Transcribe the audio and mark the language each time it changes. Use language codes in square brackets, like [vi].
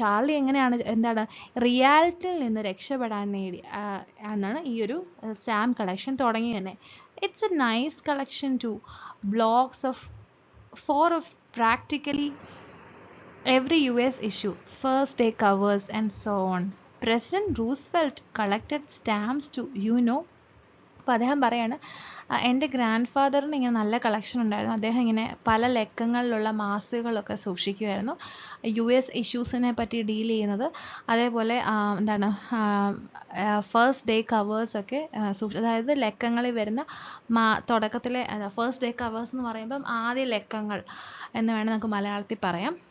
[ml] Charlie എങ്ങനെയാണ് റിയാലിറ്റിയിൽ നിന്ന് രക്ഷപ്പെടാൻ ആണ് ഈ ഒരു സ്റ്റാമ്പ് കളക്ഷൻ തുടങ്ങി തന്നെ. [en] It's a nice collection too. Blocks of 4 of practically every US issue, first day covers and so on. President Roosevelt collected stamps too, [ml] അപ്പോൾ അദ്ദേഹം പറയാണ് എൻ്റെ ഗ്രാൻഡ് ഫാദറിന് ഇങ്ങനെ നല്ല കളക്ഷൻ ഉണ്ടായിരുന്നു. അദ്ദേഹം ഇങ്ങനെ പല ലക്കങ്ങളിലുള്ള മാസികകളൊക്കെ സൂക്ഷിക്കുമായിരുന്നു, US ഇഷ്യൂസിനെ പറ്റി ഡീൽ ചെയ്യുന്നത്. അതേപോലെ എന്താണ് ഫസ്റ്റ് ഡേ കവേഴ്സൊക്കെ അതായത് ലക്കങ്ങളിൽ വരുന്ന തുടക്കത്തിലെ ഫസ്റ്റ് ഡേ കവേഴ്സ് എന്ന് പറയുമ്പം ആദ്യ ലക്കങ്ങൾ എന്ന് വേണം നമുക്ക് മലയാളത്തിൽ പറയാം.